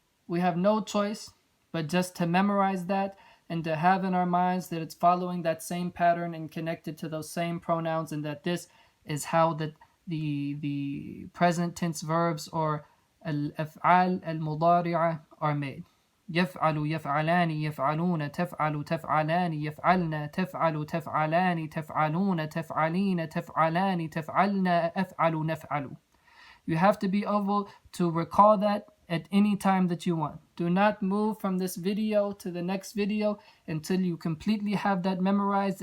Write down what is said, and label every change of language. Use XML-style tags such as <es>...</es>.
<en>we have no choice but just to memorize that and to have in our minds that it's following that same pattern and connected to those same pronouns, and that this is how the present tense verbs or al-af'al al-mudari'ah are made.</en> <ar>يفعل يفعلان يفعلون تفعل تفعلان يفعلن تفعل تفعلان تفعلون تفعلين تفعلان تفعلن أفعل نفعل.</ar> <en>You have to be able to recall that at any time that you want. Do not move from this video to the next video until you completely have that memorized.</en>